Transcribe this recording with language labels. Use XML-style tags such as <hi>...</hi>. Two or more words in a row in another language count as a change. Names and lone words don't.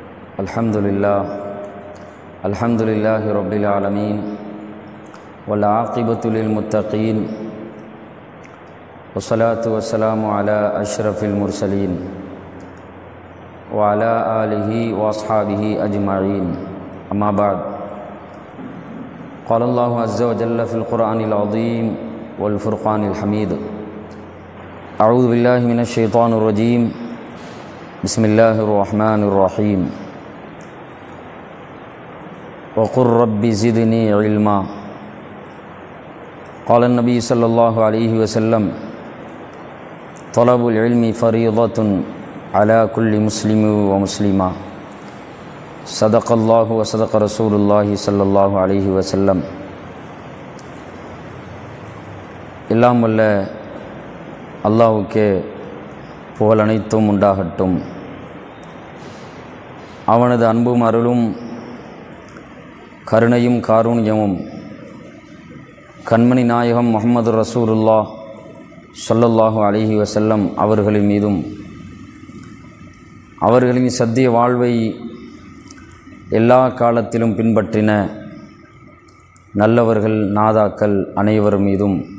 <ar>الحمد لله رب العالمين والعاقبة للمتقين والصلاة والسلام على أشرف المرسلين وعلى آله وأصحابه أجمعين. أما بعد. قال الله عز وجل في القرآن العظيم والفرقان الحميد. أعوذ بالله من الشيطان الرجيم. بسم الله الرحمن الرحيم. وقل رب زدني علما. قال النبي صلى الله عليه وسلم طلب العلم فريضة على كل مسلم ومسلمة. صدق الله وصدق رسول الله صلى الله عليه وسلم.</ar> <ta>எல்லாம் வல்ல அல்லாஹ்வுக்கே புகழ் அனைத்தும் உண்டாகட்டும். அவனது அன்பும் அருளும் கருணையும் காருண்யமும் கண்மணி நாயகம் முஹம்மது ரசூலுல்லாஹ்</ta> <ar>صلى الله عليه وسلم</ar> <ta>அவர்களின் மீதும், அவர்களின் சத்திய வாழ்வை எல்லா காலத்திலும் பின்பற்றின நல்லவர்கள், நாதாக்கள் அனைவர் மீதும்,</ta>